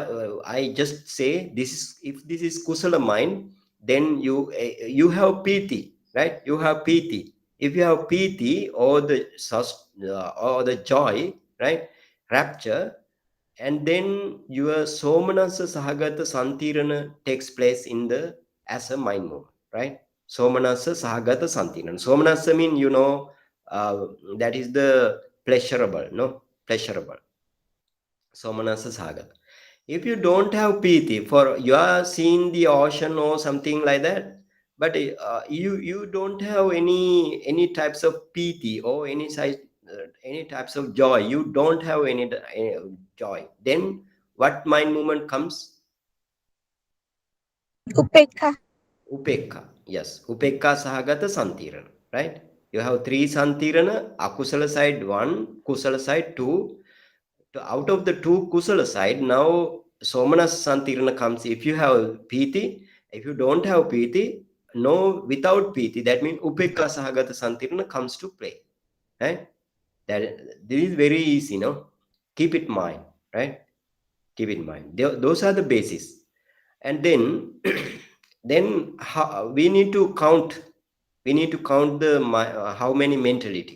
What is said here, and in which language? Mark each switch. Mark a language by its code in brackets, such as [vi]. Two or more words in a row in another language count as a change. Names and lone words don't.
[en] I just say this is, if this is kusala mind, then you have piti, right? You have piti. If you have piti or or the joy, right? Rapture, and then your [pi] somanasa sahagata santirana [en] takes place in the as a mind movement, right? [pi] Somanasa sahagata santirana. [en] Somanasa mean, that is the pleasurable, no? [pi] Pleasurable. Somanasa sahagata. [en] If you don't have piti, for you are seeing the ocean or something like that, but you don't have any types of piti or any types of joy. You don't have any joy. Then what mind movement comes? Upekha. Upekha. [pi] Yes, upekha sahagata santirana, [en] right? You have three santirana: akusala side one, kusala side two. Out of the two kusala side, now [pi] somanas santirana [en] comes. If you have piti, if you don't have piti, no, without piti, that means [pi] upekha sahagata santirana [en] comes to play, right? This is very easy, no? Keep it in mind, right? Keep it in mind. Those are the basis. And then then we need to count. We need to count the how many mentality.